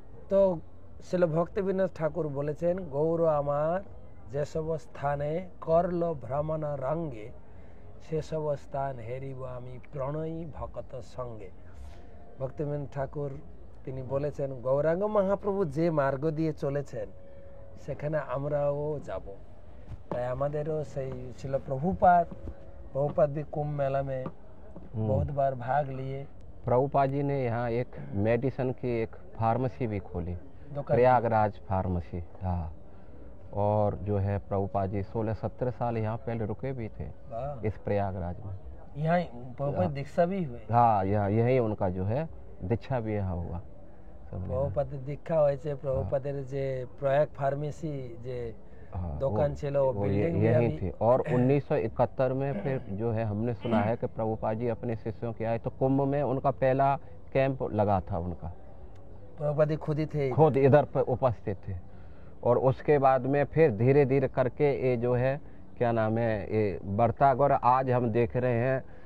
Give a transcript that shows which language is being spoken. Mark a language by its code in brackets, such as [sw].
[bn] তো শিল ভক্তিবিনোদ ঠাকুর বলেছেন, গৌর আমার যেসব স্থানে করল ভ্রমণ রঙ্গে, সেসব স্থান হেরিব আমি প্রণয়ী ভকত সঙ্গে। ভক্তিবিনোদ ঠাকুর তিনি বলেছেন, গৌরাঙ্গ মহাপ্রভু যে মার্গ দিয়ে চলেছেন সেখানে আমরাও যাব। তাই আমাদেরও সেই ছিল [hi] प्रभुपाद भी कुंभ मेला में बहुत बार भाग लिए। प्रभुपाद जी ने यहाँ एक मेडिसिन की एक फार्मेसी भी खोली, प्रयागराज फार्मेसी। हाँ, और जो है प्रभुपाद जी 16-17 साल यहाँ पहले रुके भी थे इस प्रयागराज में। यहाँ प्रभुपाद दीक्षा भी हुए। हाँ, यहाँ यही उनका जो है दीक्षा भी यहाँ हुआ। [bn] প্রভুপাদ দীক্ষা হয়েছে। প্রভুপাদের যে প্রয়াগ ফার্মেসি যে দোকান ছিল [hi] यही थी। और 1971 में फिर जो है हमने सुना है कि प्रभुपाद जी अपने शिष्यों के आए, तो कुंभ में उनका पहला कैंप लगा था उनका। प्रभुपाद खुद ही थे, खुद इधर पर उपस्थित थे। और उसके बाद में फिर धीरे धीरे करके ये जो है क्या नाम है, ये बढ़ता। और आज हम देख रहे हैं